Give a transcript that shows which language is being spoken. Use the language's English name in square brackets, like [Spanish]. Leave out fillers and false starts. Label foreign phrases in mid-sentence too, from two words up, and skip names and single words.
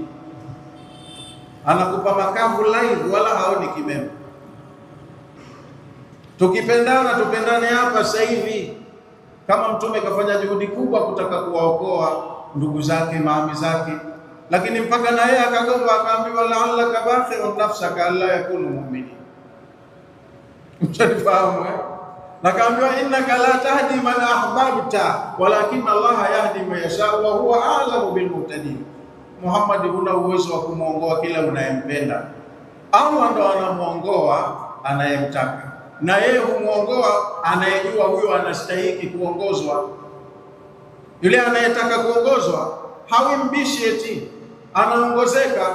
[Swahili] Anakupa makavu live, wala haoni kimema. Tukipendana tupendane hapa sasa hivi, kama mtume kafanya juhudi kubwa kutaka kuwaokoa ndugu zake, maami zake, lakini mpaka na yeye akagomba, akaambiwa [Arabic] لعلك باخع نفسك ألا يكونوا مؤمنين. [Swahili] Mtanifahamu eh? Na kaambiwa [Arabic] إنك لا تهدي من أحببت ولكن الله يهدي من يشاء وهو أعلم بالمهتدين. [Swahili] Muhammad, huna uwezo wa kumuongoa kila unayempenda. Allah ndo anamuongoa anayemtaka, na yeye humuongoa anayejua huyo anastahili kuongozwa. Yule anayetaka kuongozwa hawi mbishi eti anaongozeka.